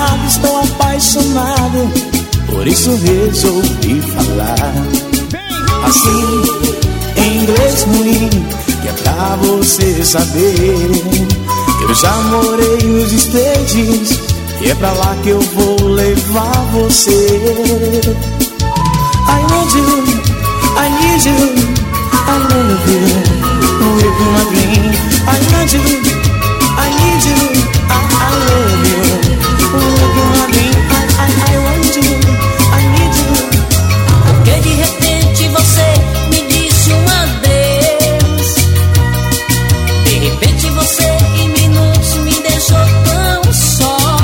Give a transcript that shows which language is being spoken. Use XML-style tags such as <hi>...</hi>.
<pt>Estou apaixonado, por isso resolvi falar. Assim, em inglês ruim, que é pra você saber. Eu já morei nos estrangeiros. E é pra lá que eu vou levar você.</pt> <en>I want you, I need you, I love you, with my dream. I want you, I need you, I love you, with my dream. I want you, I need you.</en> <pt>Porque de repente você me disse um adeus. De repente você em minutos me deixou tão só.</pt>